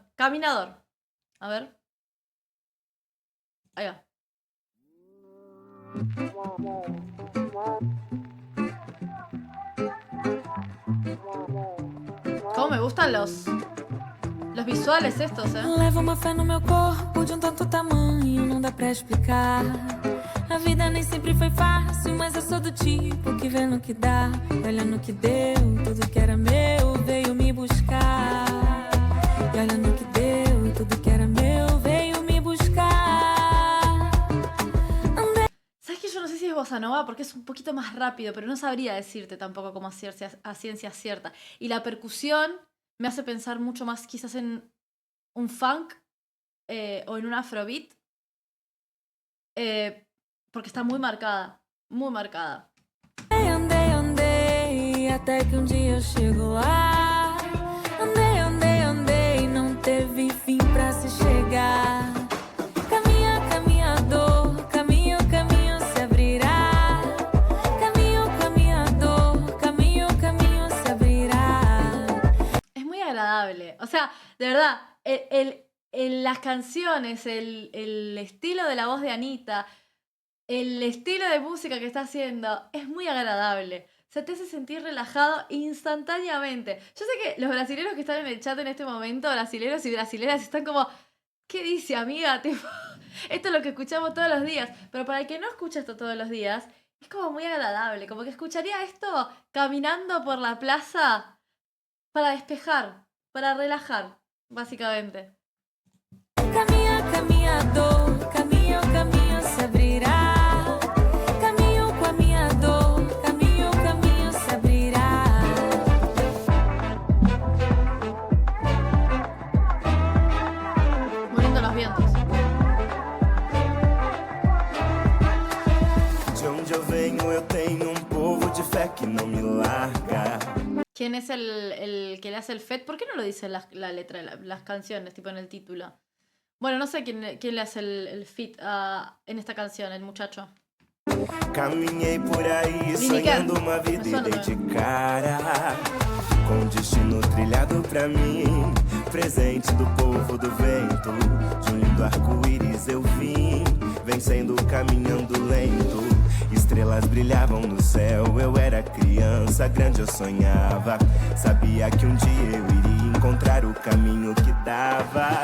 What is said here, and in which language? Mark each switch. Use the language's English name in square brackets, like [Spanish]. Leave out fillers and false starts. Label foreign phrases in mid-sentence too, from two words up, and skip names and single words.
[Spanish] Caminador. A ver. Ahí va. Cómo me gustan los visuales estos, [Portuguese] Leva uma fé no meu corpo de tanto tamanho, não dá pra explicar. A vida nem sempre foi fácil, mas eu sou do tipo que vê no que dá, e olha no que deu, tudo que era meu veio me buscar. E olha no que deu, tudo que era meu veio me buscar. [Spanish] ¿Sabes que yo no sé si es bossa nova? Porque es un poquito más rápido, pero no sabría decirte tampoco como a ciencia cierta. Y la percusión me hace pensar mucho más quizás en un funk o en un afrobeat. Porque está muy marcada. Muy marcada. [Portuguese] Andei, até que dia eu chego lá. Andei, não teve fim pra se chegar. Caminhador, caminho se abrirá. Caminho se abrirá. [Spanish] Es muy agradable. O sea, de verdad, las canciones, el estilo de la voz de Anita, el estilo de música que está haciendo, es muy agradable. Se te hace sentir relajado instantáneamente. Yo sé que los brasileños que están en el chat en este momento, brasileños y brasileras, están como, ¿qué dice, amiga? Tipo, esto es lo que escuchamos todos los días. Pero para el que no escucha esto todos los días, es como muy agradable. Como que escucharía esto caminando por la plaza para despejar, para relajar, básicamente. [Portuguese] Caminhador, caminho se abrirá. Caminho com a minha dor, caminho se abrirá. [Spanish] Muriendo los vientos. [Portuguese] De onde eu venho, eu tenho povo de fé que não me larga. [Spanish] ¿Quién es el que le hace el FET? ¿Por qué no lo dice la letra de las canciones, tipo en el título? Bueno, no sé quién le hace el feat en esta canción, el muchacho. [Portuguese] Caminhei por aí Lineker. sonhando uma vida e dei de cara com um destino trilhado pra mim, presente do povo do vento, de um lindo arco-íris eu vim, vencendo, caminhando lento, estrelas brilhavam no céu, eu era criança, grande eu sonhava, sabia que um dia eu iria encontrar o caminho que dava.